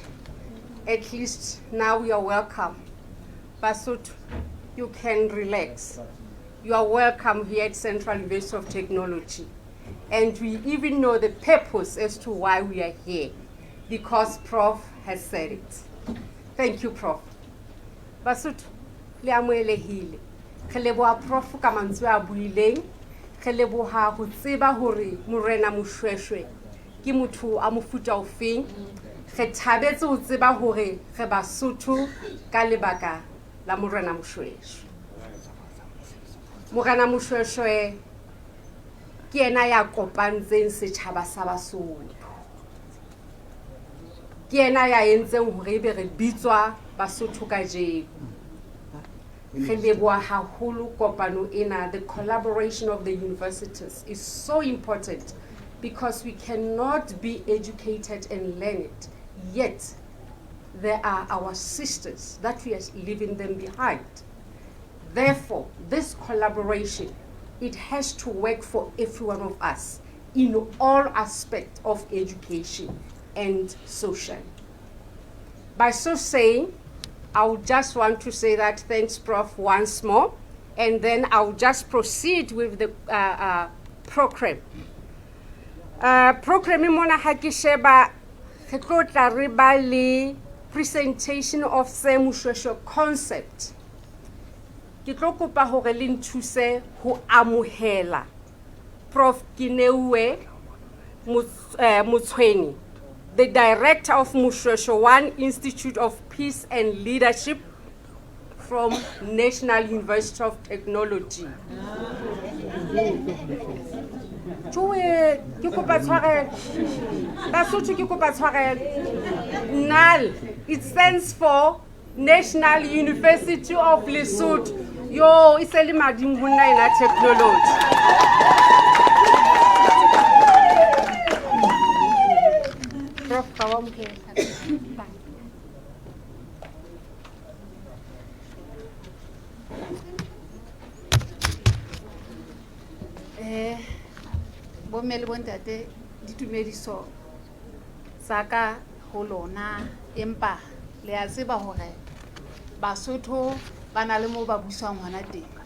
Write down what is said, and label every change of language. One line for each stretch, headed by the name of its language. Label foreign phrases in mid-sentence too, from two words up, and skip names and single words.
English: At least now you are welcome. Basut, you can relax. You are welcome here at Central University of Technology. And we even know the purpose as to why we are here, because Prof has said it. Thank you, Prof.
Southern Sotho: Basut, le amoelehile. Re leboha Prof ka mantswe a buileng. Re leboha ho tseba hore Morena Moshoeshoe ke motho a mofuta ofeng. Re thabetse ho tseba hore re Basotho ka lebaka la Morena Moshoeshoe. Morena Moshoeshoe ke ena ya kopantseng setjhaba sa Basotho. Ke ena ya entseng hore ebe re bitswa Basotho kajeno.
English: The collaboration of the universities is so important because we cannot be educated and learn it, yet there are our sisters that we are leaving them behind. Therefore, this collaboration, it has to work for every one of us in all aspects of education and social. By so saying, I would just want to say that thanks, Prof, once more, and then I'll just proceed with the program.
Southern Sotho: Program mona ha ke sheba re tlo tla re ba le
English: presentation of Cemu concept.
Southern Sotho: Ke tlo kopa hore le nthuse ho amohela Prof Kinewe Motshweni,
English: the director of Moshoeshoe 1 Institute of Peace and Leadership from National University of Technology. NAL, it stands for National University of Lesotho. Yo, it's a limadimuna technology. Prof,
Southern Sotho: Bomele bontate ditumediso saka ho lona empa le a tseba hore Basotho ba na le mo ba busang hona teng.